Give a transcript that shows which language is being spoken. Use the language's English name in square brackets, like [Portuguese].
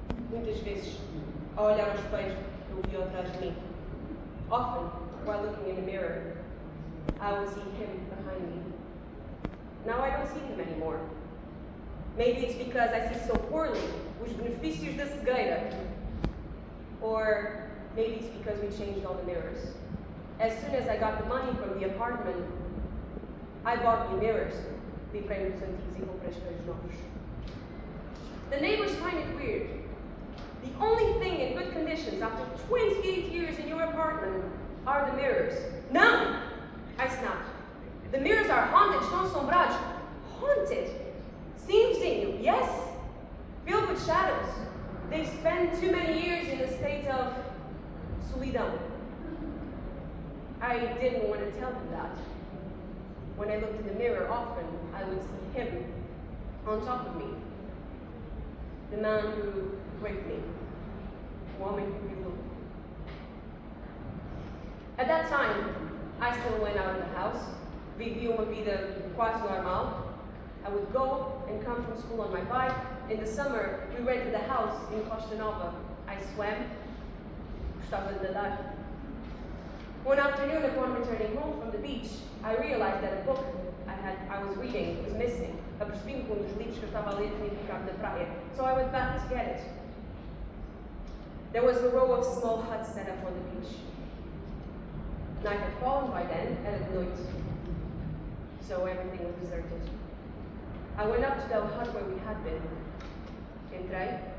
[Portuguese] Muitas vezes, ao olhar ao espelho, eu vi atrás de mim. [English] Often, while looking in the mirror, I would see him behind me. Now I don't see him anymore. Maybe it's because I see so poorly, [Portuguese] os benefícios da cegueira. [English] Or maybe it's because we changed all the mirrors. As soon as I got the money from the apartment, I bought new mirrors. [Portuguese] Livrei-me dos antigos e comprei espelhos novos. [English] The neighbors find it weird. The only thing in good conditions after 28 years in your apartment are the mirrors. [Portuguese] Não! [English] I snapped. The mirrors are haunted, [Portuguese] estão assombrados. [English] Haunted? [Portuguese] Sim, vizinho, [English] yes. Filled with shadows. They spent too many years in a state of solidão. I didn't want to tell them that. When I looked in the mirror often, I would see him on top of me. The man who raped me. The woman who removed me. At that time, I still went out of the house, [Portuguese] vivia uma vida quase normal. [English] I would go and come from school on my bike. In the summer, we rented a house in Costa Nova. I swam, [Portuguese] gostava de nadar. [English] One afternoon, upon returning home from the beach, I realized that a book I was reading was missing. [Portuguese] Apercebi-me que dos livros que eu estava a ler tinha ficado na praia. [English] So I went back to get it. There was a row of small huts set up on the beach. Night had fallen by then, [Portuguese] era de noite. [English] So everything was deserted. I went up to the hut where we had been. [Portuguese] Entrei.